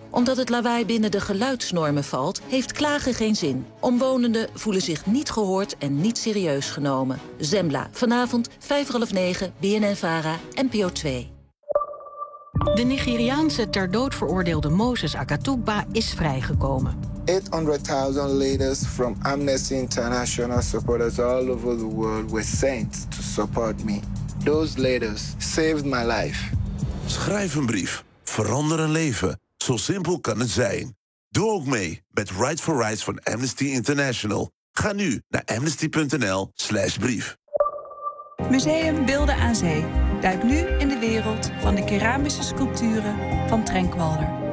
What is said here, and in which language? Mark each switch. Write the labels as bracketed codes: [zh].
[nl] Omdat het lawaai binnen de geluidsnormen valt, heeft klagen geen zin. Omwonenden voelen zich niet gehoord en niet serieus genomen. Zembla, vanavond 8:30, BNNVARA, NPO 2. De Nigeriaanse ter dood veroordeelde Moses Akatugba is vrijgekomen. [en] 800.000 leiders from Amnesty International supporters all over the world were sent to support me. Those leaders saved my life. [nl] Schrijf een brief. Verander een leven. Zo simpel kan het zijn. Doe ook mee met Right for Rights van Amnesty International. Ga nu naar amnesty.nl/brief. Museum Beelden aan Zee. Duik nu in de wereld van de keramische sculpturen van Trenkwalder.